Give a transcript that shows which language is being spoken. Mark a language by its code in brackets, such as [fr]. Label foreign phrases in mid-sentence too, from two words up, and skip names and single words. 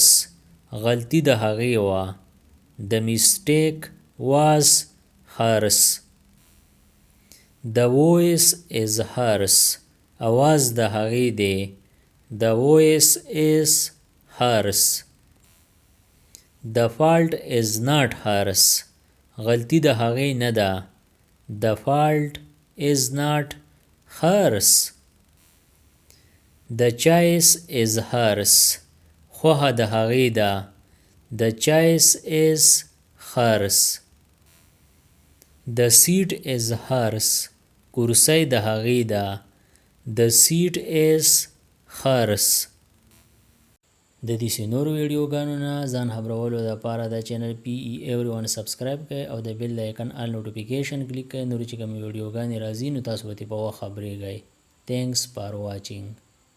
[ps] غلطی د هغې وه. [en] The mistake was hers. The voice is hers. [ps] آواز د هغې دی. [en] The voice is hers. The fault is not hers. [ps] غلطی د هغې نه ده. [en] The fault is not hers. The choice is hers. [ps] خوښه د هغې ده. [en] The choice is hers. The seat is hers. [ps] کرسۍ د هغې ده. [en] The seat is hers. [ps] د دې نورو ویډیوګانو نه ځان خبرولو دپاره د چینل PE Everyone سبسکرایب کړئ او د بیل د آیکن [en] all notification [ps] کلیک کړئ. نورې چې کومې ویډیوګانې راځي نو تاسو به ترې په وخت خبرېږئ. [en] Thanks for watching.